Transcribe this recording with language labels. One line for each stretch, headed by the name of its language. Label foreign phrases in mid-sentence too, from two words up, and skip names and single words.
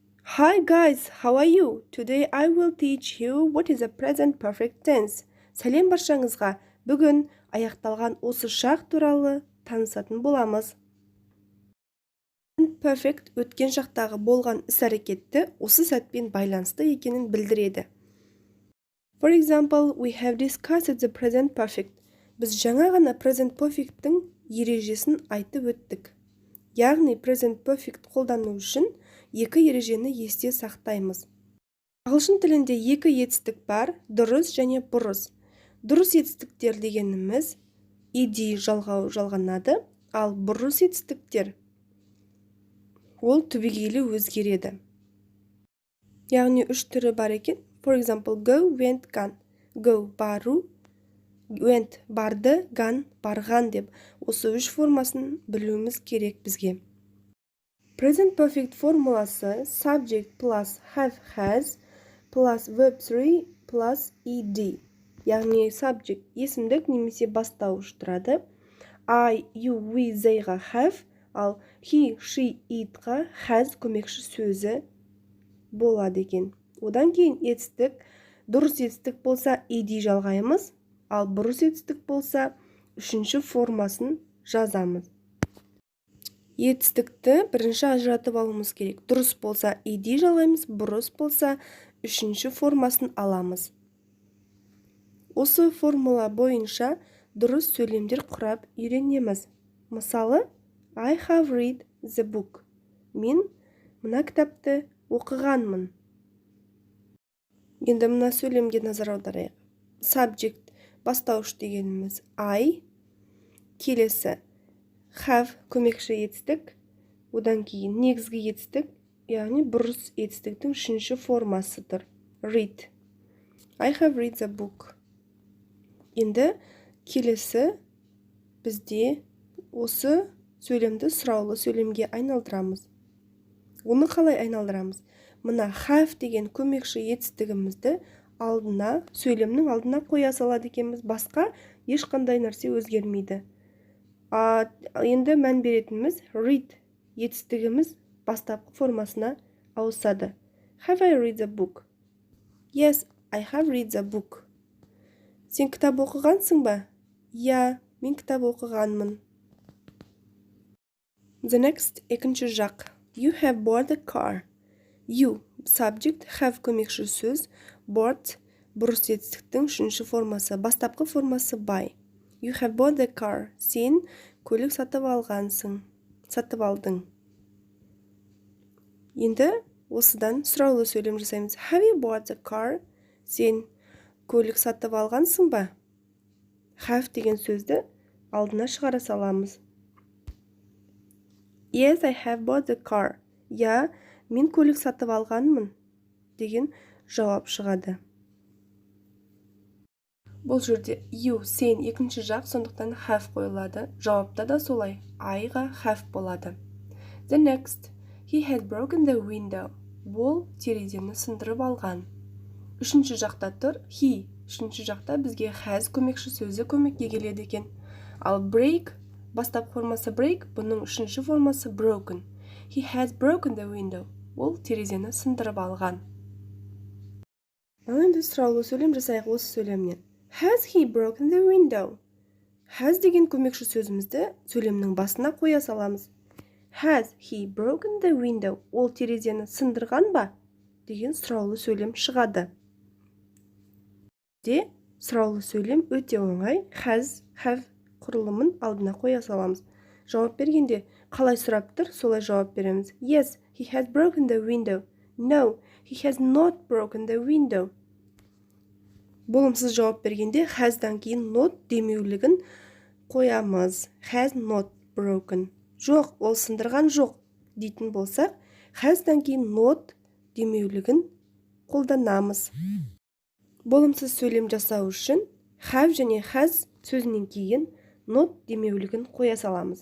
English: Hi guys, how are you? Today I will teach you what is a present perfect tense.
Kazakh: Сәлем баршаңызға. Бүгін аяқталған осы шақ туралы танысатын боламыз. Perfect өткен шақтағы болған іс-әрекетті осы сәтпен байланысты екенін білдіреді.
English: For example, we have discussed the present perfect.
Kazakh: Біз жаңа ғана
English: present perfect'тің
Kazakh: ережесін айтып өттік. Яғни
English: present perfect
Kazakh: қолдану үшін екі ережені есте сақтаймыз. Ағылшын тілінде екі етістік бар, дұрыс және бұрыс. Дұрыс етістіктер дегеніміз ed жалғау жалғанады, ал бұрыс етістіктер ол түбегейлі өзгереді. Яғни үш түрі бар екен.
English: For example, go, went, gone.
Kazakh: Go бару, went барды, gone барған деп. Осы үш формасын білуіміз керек бізге.
English: Present perfect формуласы subject plus have has plus verb 3 plus ed.
Kazakh: Яғни subject есімдік немесе бастауыш тұрады.
English: I, you, we, theyға have, ал he, she,
Kazakh: itға has көмекші сөзі болады екен. Одан кейін етістік, дұрыс етістік болса ed жалғаймыз, ал бұрыс етістік болса үшінші формасын жазамыз. Етістікті бірінші ажыратып алуымыз керек. Дұрыс болса ed жалғаймыз, бұрыс болса үшінші формасын аламыз. Осы формула бойынша дұрыс сөйлемдер құрап үйренеміз. Мысалы,
English: I have read the book.
Kazakh: Мен мына кітапты оқығанмын. Енді мына сөйлемге назар аударайық. Subject бастауыш дегеніміз I, келесі have көмекші етістік, одан кейін негізгі етістік, яғни бұрыс етістіктің үшінші формасы тұр.
English: Read. I have read the book.
Kazakh: Енді келесі бізде осы сөйлемді сұраулы сөйлемге айналдырамыз. Оны қалай айналдырамыз? Мына have деген көмекші етістігімізді алдына, сөйлемнің алдына қоя салады екенбіз, басқа ешқандай нәрсе өзгермейді. Енді мән беретініміз read етістігіміз бастапқы формасына ауысады.
English: Have I read the book? Yes, I have read the book.
Kazakh: Сен кітап оқығансың ба? Я, мен кітап оқығанмын.
English: The next
Kazakh: екінші жақ.
English: You have bought the car. You, subject, have
Kazakh: көмекші сөз,
English: bought,
Kazakh: бұрыс етістіктің үшінші формасы, бастапқы формасы
English: buy. You have bought the car.
Kazakh: Сен көлік сатып алғансың, сатып алдың. Енді осыдан сұраулы сөйлем жасаймыз.
English: Have you bought the car?
Kazakh: Сен көлік сатып алғансың ба? Have деген сөзді алдына шығара саламыз.
English: Yes, I have bought the car.
Kazakh: Я, мен көлік сатып алғанмын деген жауап шығады. Бұл жерде you, сен екінші жақ, сондықтан have қойылады. Жауапта да солай, I-ға have болады.
English: The next, he had broken the window.
Kazakh: Ол терезені сындырып алған. Үшінші жақта тұр, he. Үшінші жақта бізге has көмекші сөзі көмекке келеді екен. Ал break, бастап формасы break, бұның үшінші формасы broken.
English: He has broken the window.
Kazakh: Ол терезені сындырып алған. Енді сұраулы сөйлем жасайық осы сөйлемнен.
English: Has he broken the window?
Kazakh: Has деген көмекші сөзімізді сөйлемнің басына қоя саламыз.
English: Has he broken the window?
Kazakh: Ол терезені сындырған ба? Деген сұраулы сөйлем шығады. Сұраулы сөйлем өте оңай. Has, have құрылымын алдына қоя саламыз. Жауап бергенде қалай сұрап тұр, солай жауап береміз.
English: Yes, he has broken the window. No, he has not broken the window.
Kazakh: Болымсыз жауап бергенде has'дан кейін not демеулігін қоямыз.
English: Has not broken.
Kazakh: Жоқ, ол сындырған жоқ дейтін болсақ, has'дан кейін not демеулігін қолданамыз. Болымсыз сөйлем жасау үшін have және has сөзінен кейін not демеулігін қоя саламыз.